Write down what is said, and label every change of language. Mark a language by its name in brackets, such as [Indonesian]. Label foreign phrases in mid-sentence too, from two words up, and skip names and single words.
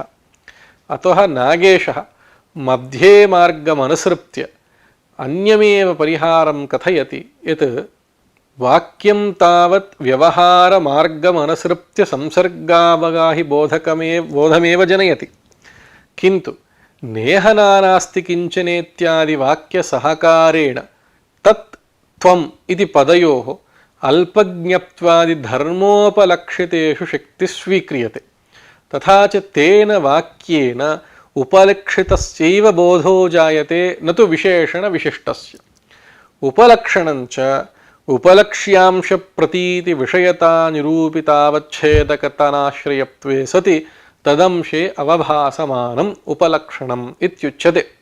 [Sanskrit] అతః నాగేశः మధ్యే మార్గమనుసృత్య అన్యమేవ పరిహారం కథయతి యత్ వాక్యం తావత్ వ్యవహారమార్గమనుసృత్య సంసర్గావగాహి బోధమేవ జనయతి. కింటు నేహ నానాస్తి కించనేత్యాది వాక్య సహకారేణ తత్ త్వం ఇది పదయోః अल्पज्ञत्वादिधर्मोपलक्षितेषु शक्तिः स्वीक्रियते तथा च तेन वाक्येन उपलक्षितस्यैव बोधो जायते न तु विशेषणविशिष्टस्य उपलक्षणञ्च उपलक्ष्यांशप्रतीतिविषयतानिरूपितावच्छेदकतनाश्रयत्वे सति तदंशे अवभासमानम् उपलक्षणम् इत्युच्यते।